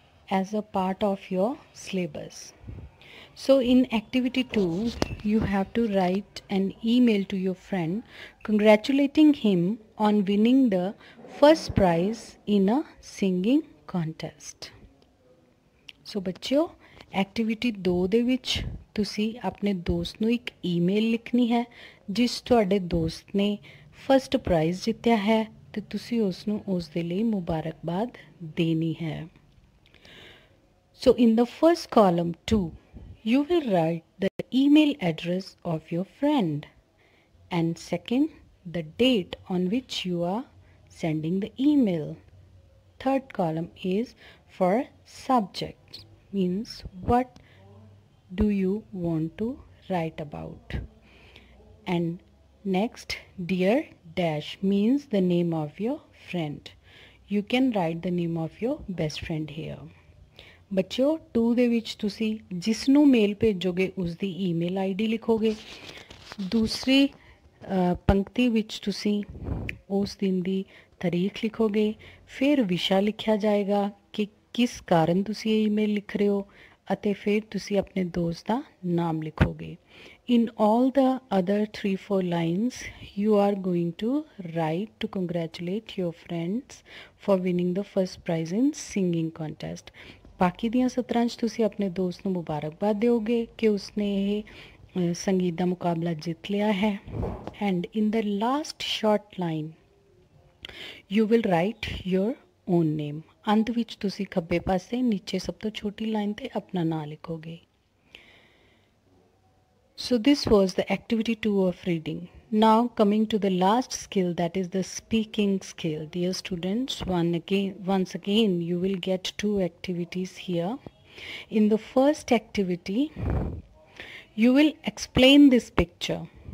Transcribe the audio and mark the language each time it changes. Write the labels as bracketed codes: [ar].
[en] as a part of your syllabus. So in activity 2, you have to write an email to your friend congratulating him on winning the first prize in a singing contest. [pa] So ਬੱਚਿਓ activity 2 ਦੇ ਵਿੱਚ ਤੁਸੀਂ ਆਪਣੇ ਦੋਸਤ ਨੂੰ ਇੱਕ email ਲਿਖਣੀ ਹੈ ਜਿਸ ਤੁਹਾਡੇ ਦੋਸਤ ਨੇ ਫਸਟ ਪ੍ਰਾਈਜ਼ ਜਿੱਤਿਆ ਹੈ ਤੇ ਤੁਸੀਂ ਉਸ ਨੂੰ ਉਸ ਦੇ ਲਈ ਮੁਬਾਰਕਬਾਦ ਦੇਣੀ ਹੈ. [en] So in the first column 2, you will write the email address of your friend, and second, the date on which you are sending the email. Third column is for subject, means what do you want to write about. And next, dear dash means the name of your friend. You can write the name of your best friend here. [pa] ਬੱਚਿਓ 2 ਦੇ ਵਿੱਚ ਤੁਸੀਂ ਜਿਸ ਨੂੰ ਮੇਲ ਭੇਜੋਗੇ ਉਸ ਦੀ email ID ਲਿਖੋਗੇ. ਦੂਸਰੀ ਪੰਕਤੀ ਵਿੱਚ ਤੁਸੀਂ ਉਸ ਦਿਨ ਦੀ ਤਾਰੀਖ ਲਿਖੋਗੇ. ਫਿਰ ਵਿਸ਼ਾ ਲਿਖਿਆ ਜਾਏਗਾ ਕਿ ਕਿਸ ਕਾਰਨ ਤੁਸੀਂ ਇਹ ਈਮੇਲ ਲਿਖ ਰਹੇ ਹੋ ਅਤੇ ਫਿਰ ਤੁਸੀਂ ਆਪਣੇ ਦੋਸਤ ਦਾ ਨਾਮ ਲਿਖੋਗੇ. [en] In all the other 3-4 lines, you are going to write to congratulate your friends for winning the first prize in singing contest. [pa] ਬਾਕੀ ਦੀਆਂ 17 'ਚ ਤੁਸੀਂ ਆਪਣੇ ਦੋਸਤ ਨੂੰ ਮੁਬਾਰਕਬਾਦ ਦਿਓਗੇ ਕਿ ਉਸਨੇ ਇਹ ਸੰਗੀਤ ਦਾ ਮੁਕਾਬਲਾ ਜਿੱਤ ਲਿਆ ਹੈ. [en] And in the last short line you will write your own name. [pa] ਅੰਤ ਵਿੱਚ ਤੁਸੀਂ ਖੱਬੇ ਪਾਸੇ ਨੀਚੇ ਸਭ ਤੋਂ ਛੋਟੀ ਲਾਈਨ 'ਤੇ ਆਪਣਾ ਨਾਂ ਲਿਖੋਗੇ. [en] So this was the activity 2 of reading. Now coming to the last skill, that is the speaking skill. Dear students, once again you will get 2 activities here. In the first activity, you will explain this picture.